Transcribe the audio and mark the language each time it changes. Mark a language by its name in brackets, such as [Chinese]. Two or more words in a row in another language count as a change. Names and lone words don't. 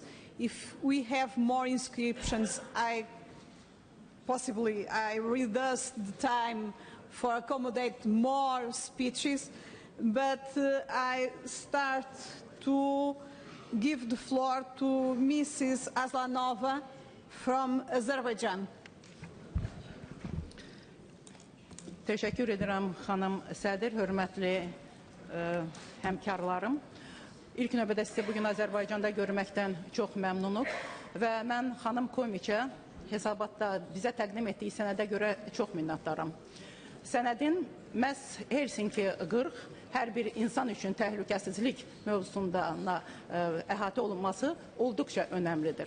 [English] If we have more inscriptions, I reduce the time for accommodate more speeches, but I start to give the floor to Mrs. Aslanova from Azerbaijan. [Turkish] Teşekkür ederim hanım [Azerbaijani] Sədir, hörmətli həmkarlarım. İlk növbədə sizi bugün Azərbaycanda görməkdən çox məmnunuq və mən xanım Komiçə hesabatda bizə təqdim etdiyi sənədə görə çox minnətdaram. Sənədin məhz Helsinki 40 hər bir insan üçün təhlükəsizlik mövzusunda əhatə olunması olduqca önəmlidir.